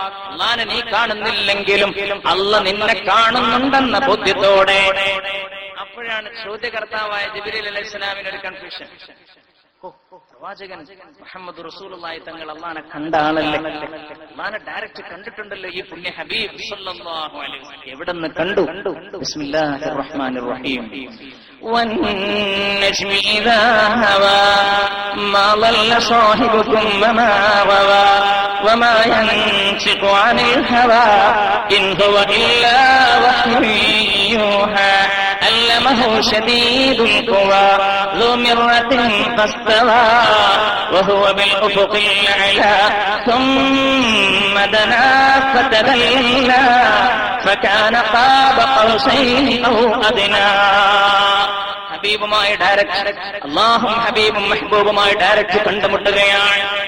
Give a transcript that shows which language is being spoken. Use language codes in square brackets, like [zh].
[ml] അല്ലാഹുവിനെ നീ കാണുന്നില്ലെങ്കിലും അല്ലാഹ് നിന്നെ കാണുന്നുണ്ടെന്ന ബോധ്യത്തോടെ. അപ്പോഴാണ് ചോദ്യകർത്താവായ ജിബ്രീൽ അലൈഹിസ്സലാമിന് ഒരു കൺഫ്യൂഷൻ. പ്രവാചകൻ മുഹമ്മദ് റസൂലുള്ളാഹി തങ്ങൾ അല്ലാഹുവിനെ കണ്ട ആളല്ലേ, അല്ലാഹുവിനെ ഡയറക്റ്റ് കണ്ടിട്ടുണ്ടല്ലോ ഈ പുണ്യ ഹബീബ് സല്ലല്ലാഹു അലൈഹി വസല്ലം. എവിടെന്ന് കണ്ടു? [ar] ബിസ്മില്ലാഹിർ റഹ്മാനിർ റഹീം. والنجم إذا هوى ما ضل صاحبكم وما غوى وما ينطق عن الهوى إن هو إلا وحي يوحى علمه شديد القوى ذو مرة فاستوى وهو بالأفق الأعلى ثم دنا فتدلى فكان قاب قوسين أو أدنى. [ml] ഹബീബുമായി ഡയറക്റ്റ്, അല്ലാഹും ഹബീബും മെഹബൂബുമായി ഡയറക്റ്റ് കണ്ടുമുട്ടുകയാണ്.